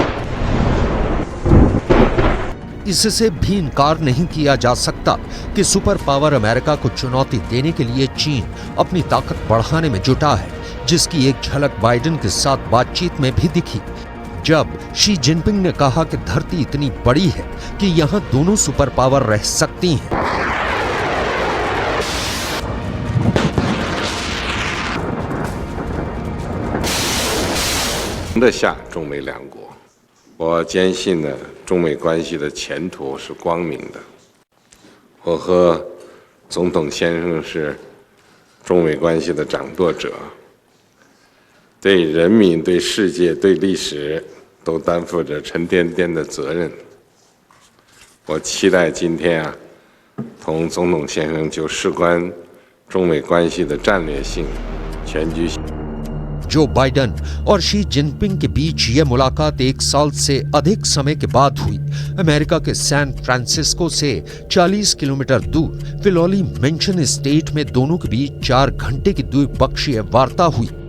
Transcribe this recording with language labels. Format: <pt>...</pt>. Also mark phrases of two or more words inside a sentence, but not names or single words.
<hi>इससे भी इनकार नहीं किया जा सकता कि</hi> <en>super power</en> <hi>अमेरिका को चुनौती देने के लिए चीन अपनी ताकत बढ़ाने में जुटा है, जिसकी एक झलक बाइडेन के साथ बातचीत में भी दिखी, जब शी जिनपिंग ने कहा कि धरती इतनी बड़ी है कि यहां दोनों</hi> <en>super power</en> <hi>रह सकती हैं।</hi> <zh>中美两国，我坚信呢，中美关系的前途是光明的。我和总统先生是中美关系的掌舵者，对人民、对世界、对历史都担负着沉甸甸的责任。我期待今天啊，同总统先生就事关中美关系的战略性全局。</zh> <hi>जो बाइडेन और शी जिनपिंग के बीच यह मुलाकात 1 साल से अधिक समय के बाद हुई। अमेरिका के सैन फ्रांसिस्को से 40 किलोमीटर दूर फिलौली मेंशन स्टेट में दोनों के बीच 4 घंटे की द्विपक्षीय वार्ता हुई।</hi>